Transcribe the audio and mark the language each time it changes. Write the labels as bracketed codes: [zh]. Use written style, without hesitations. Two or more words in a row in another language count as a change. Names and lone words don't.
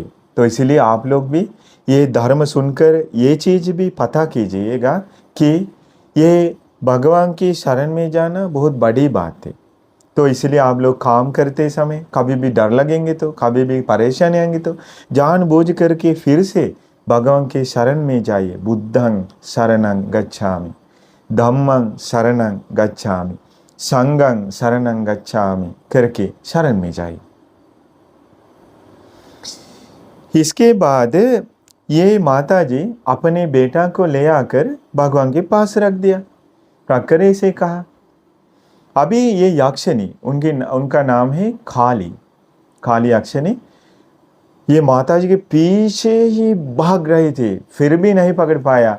[hi] तो इसलिए आप लोग भी ये धर्म सुनकर ये चीज़ भी पता कीजिएगा कि ये भगवान की शरण में जाना बहुत बड़ी बात है। तो इसलिए आप लोग काम करते समय कभी भी डर लगेंगे तो, कभी भी परेशानी आएंगे तो जानबूझ करके फिर से भगवान के शरण में जाइए। [pi] बुद्धं शरणं गच्छामि, धम्मं शरणं गच्छामि, संघं शरणं गच्छामि [hi] करके शरण में जाइए। इसके बाद ये माता जी अपने बेटा को ले आकर भगवान के पास रख दिया, रखकर ऐसे कहा। अभी ये यक्षिणी, उनका नाम है काली यक्षिणी, ये माता जी के पीछे ही भाग रहे थे, फिर भी नहीं पकड़ पाया।